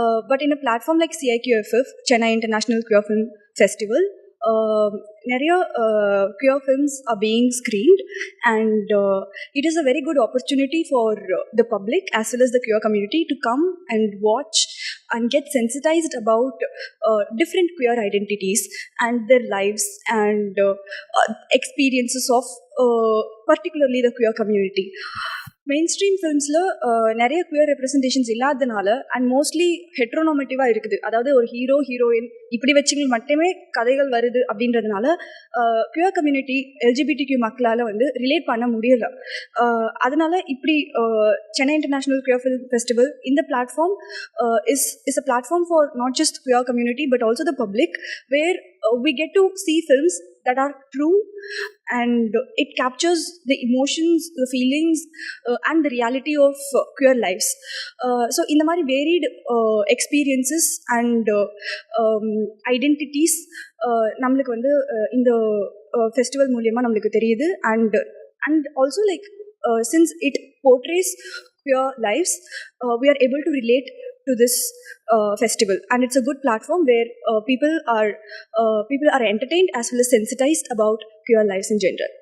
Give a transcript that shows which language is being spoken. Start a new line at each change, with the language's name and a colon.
English: But in a platform like CIQFF, Chennai International Queer Film Festival,
Tamil: நிறைய
English: queer films are being screened, and it is a very good opportunity for the public as well as the queer community to come and watch and get sensitized about different queer identities and their lives and experiences of particularly the queer community.
Tamil: Main stream ஃபிலிம்ஸில் நிறைய queer representations இல்லாததுனால
English: and mostly
Tamil: ஹெட்ரோனாமேட்டிவாக இருக்குது. அதாவது ஒரு hero heroine இப்படி வச்சுங்க மட்டுமே கதைகள் வருது அப்படின்றதுனால குயர் கம்யூனிட்டி LGBTQ மக்களால் வந்து ரிலேட் பண்ண முடியலை. அதனால இப்படி
English: Chennai international queer film festival இந்த platform is a platform for not just queer community but also the public where we get to see films that are true and it captures the emotions, the feelings and the reality of queer lives. So in the mari varied experiences and identities
Tamil: namukku vandu
English: in the festival
Tamil: மூலமா நமக்கு தெரியுது
English: and also like since it portrays queer lives we are able to relate to this festival and it's a good platform where people are entertained as well as sensitized about queer lives in general.